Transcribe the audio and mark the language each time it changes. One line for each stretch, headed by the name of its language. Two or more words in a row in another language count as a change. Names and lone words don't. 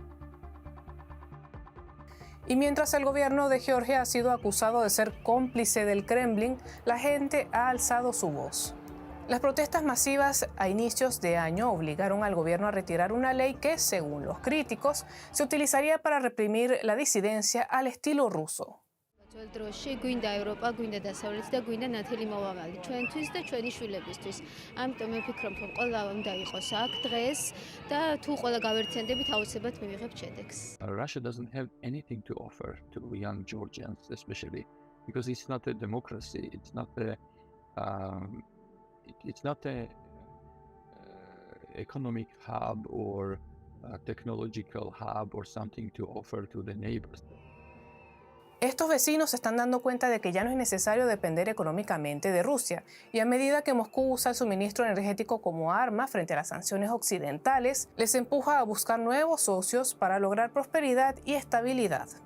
Spanish: Y mientras el gobierno de Georgia ha sido acusado de ser cómplice del Kremlin, la gente ha alzado su voz. Las protestas masivas a inicios de año obligaron al gobierno a retirar una ley que, según los críticos, se utilizaría para reprimir la disidencia al estilo ruso.
Georgian: დროში გვინდა ევროპა, გვინდა დასავლეთი და გვინდა ნათელი მომავალი ჩვენთვის და ჩვენი შვილებისთვის. ამიტომ მე ვფიქრობ, რომ ყველა უნდა იყოს აქ დღეს და თუ ყველა გავერთიანდებით, აუცილებლად მივიღებთ შედეგს.
English: Russia doesn't have anything to offer to young Georgians, especially because it's not a democracy. It's not a economic hub or a technological hub or something to offer to the neighbors.
Spanish: Estos vecinos se están dando cuenta de que ya no es necesario depender económicamente de Rusia, y a medida que Moscú usa el suministro energético como arma frente a las sanciones occidentales, les empuja a buscar nuevos socios para lograr prosperidad y estabilidad.